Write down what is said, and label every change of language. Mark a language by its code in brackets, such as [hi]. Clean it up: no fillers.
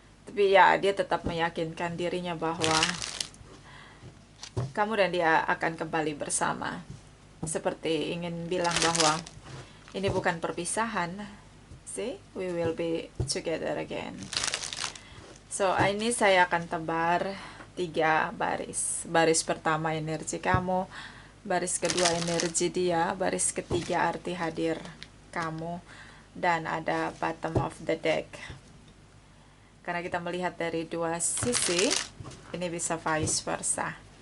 [id] Tapi ya, dia tetap meyakinkan dirinya bahwa kamu dan dia akan kembali bersama. Seperti ingin bilang bahwa ini bukan perpisahan. [en] See, we will be together again. [id] So, ini saya akan tebar 3 baris. Baris pertama energi kamu, baris kedua energi dia, baris ketiga arti hadir kamu, dan ada [en] bottom of the deck. [id] Karena kita melihat dari dua sisi, ini bisa vice versa.